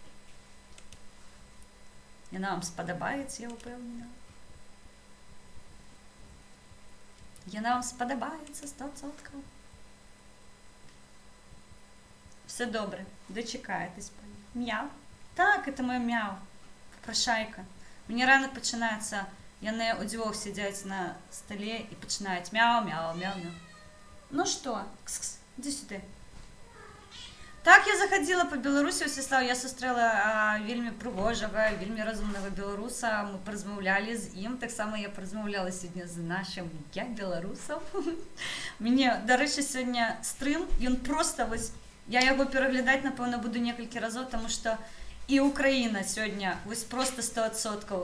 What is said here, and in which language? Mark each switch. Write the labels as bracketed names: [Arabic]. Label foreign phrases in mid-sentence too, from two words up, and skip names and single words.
[Belarusian] Яна вам спадабаецца, я ўпэўнена. Яна вам спадабаецца 100%. [Ukrainian] Все добре, дочекаєтесь. Мяу. [Russian] Так, это мой мяу. Попрошайка. [Ukrainian] Мені ранок починається, яны удвох сидять на столі і починають мяу, мяу, мяу, мяу. Ну що, кс-кс, іди сюди. [Belarusian] Так, я заходила по Беларусі, Усяслав, я сустрэла вельмі прыгожага, вельмі разумнага беларуса, мы паразмаўлялі з ім, таксама я паразмаўляла сёння з нашым я беларусам. Мне, дарэчы, сёння стрым, ён проста вось, я яго пераглядаць, напэўна, буду некалькі разоў, таму што і Украіна сёння, вось проста 100%.